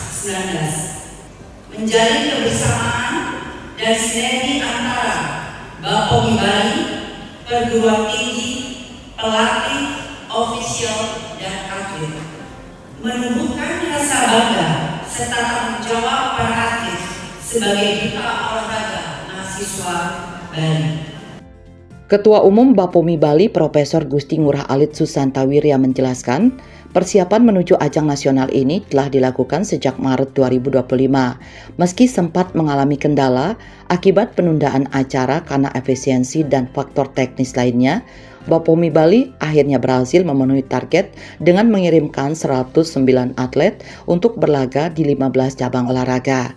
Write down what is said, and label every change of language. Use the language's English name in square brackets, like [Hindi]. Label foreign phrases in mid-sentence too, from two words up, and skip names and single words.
[Indonesian] 19, menjalin kebersamaan dan sinergi antara Bapumi Bali, perguruan tinggi, pelatih, ofisial, dan atlet, menumbuhkan rasa bangga serta tanggung jawab para atlet sebagai duta olahraga mahasiswa Bali. Ketua Umum Bapumi Bali Profesor Gusti Ngurah Alit Susantawirya menjelaskan, persiapan menuju ajang nasional ini telah dilakukan sejak Maret 2025. Meski sempat mengalami kendala akibat penundaan acara karena efisiensi dan faktor teknis lainnya, Bapumi Bali akhirnya berhasil memenuhi target dengan mengirimkan 109 atlet untuk berlaga di 15 cabang olahraga.